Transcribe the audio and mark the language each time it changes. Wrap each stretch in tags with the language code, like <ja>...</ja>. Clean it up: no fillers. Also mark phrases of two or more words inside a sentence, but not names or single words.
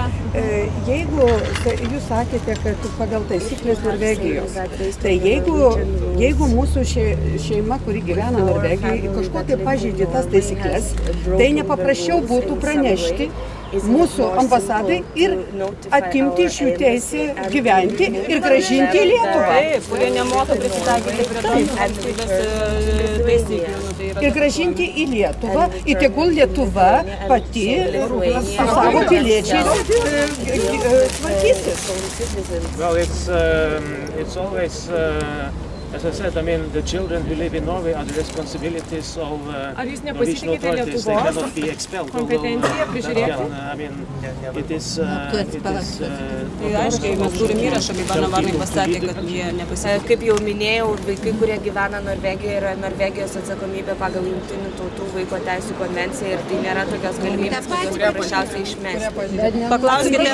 <lt>Jeigu jūs sakėte, kad pagal taisyklės Norvegijos, tai jeigu mūsų šeima, kuri gyvena Norvegijoje, kažko tai pažeidė tas taisyklės, tai nepaprasčiau būtų pranešti mūsų ambasadai ir atimti iš jų teisę gyventi ir gražinti į Lietuvą. Kurie nemoka prisitaikyti prie valstybės taisyklių. Ir gražinti į Lietuvą, ir tegul Lietuva pati su savo piliečiais tvarkysis.</lt> <en>Well, it's always, as I said, I mean, the children who live in Norway are the responsibilities of Norwegian authorities. They cannot be expelled. I mean, it is.</en> <lt>Tai aiškiai, mes turim įrašą, kaip Ana Varnai pasakė, kad jie nepasikeitė. Kaip jau minėjau, vaikai, kurie gyvena Norvegijoje, yra Norvegijos atsakomybė pagal Jungtinių tautų vaiko teisių konvenciją ir tai nėra tokios galimybės, kad juos paprasčiausiai išmesti. Paklauskite,</lt>